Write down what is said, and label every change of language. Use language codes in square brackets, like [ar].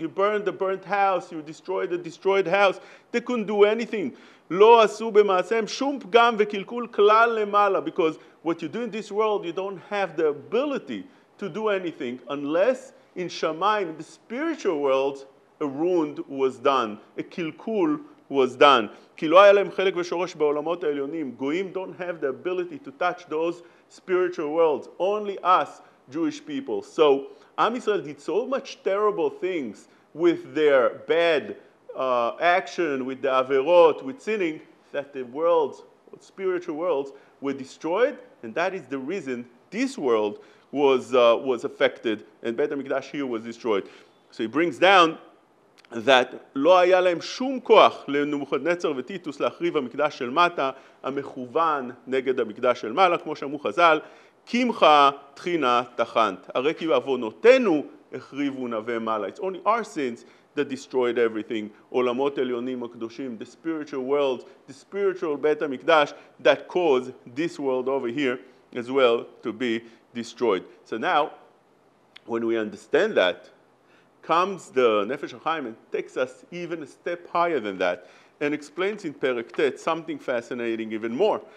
[en] You burned the burnt house. You destroyed the destroyed house. They couldn't do anything. [he] Lo asu b'maasem shum pgam v'kilkul klal lemala. [en] Because what you do in this world, you don't have the ability to do anything unless in Shamayim, in the spiritual world, a wound was done, a kilkul was done. [he] כי לא היה להם חלק ושורש בעולמות העליונים. [en] Goyim don't have the ability to touch those spiritual worlds. Only us, Jewish people. So Am Yisrael did so much terrible things with their bad action, with the averot, with sinning, that the worlds, spiritual worlds, were destroyed, and that is the reason this world was affected, and Bet HaMikdash here was destroyed. So he brings down that [he] לא היה להם שום כוח לנבוכדנצר וטיטוס להחריב המקדש של מטה, המכוון נגד המקדש של מעלה, כמו שאמרו חז"ל, קמחה תחינה תחנת. הרי כי בעוונותינו החריבו נווה מעלה. [en] It's only our sins that destroyed everything. [he] עולמות עליונים הקדושים, [en] the spiritual world, the spiritual בית המקדש that caused this world over here as well to be destroyed. So now, when we understand that, comes the Nefesh HaChaim and takes us even a step higher than that and explains in Perek Tet something fascinating even more.